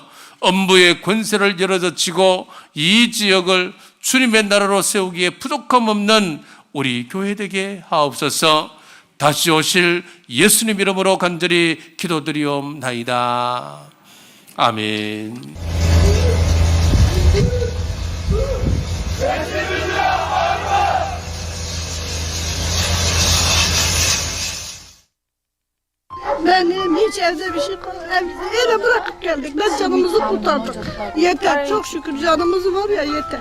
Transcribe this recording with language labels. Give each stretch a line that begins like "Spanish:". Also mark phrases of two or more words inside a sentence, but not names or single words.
Korean: 음부의 권세를 열어젖히고 이 지역을 주님의 나라로 세우기에 부족함 없는 우리 교회 되게 하옵소서. 다시 오실 예수님 이름으로 간절히 기도드리옵나이다. 아멘.
Turkish: Benim hiç evde bir şey öyle bırakıp geldik. Biz canımızı kurtardık. Yeter, çok şükür canımız var ya, yeter.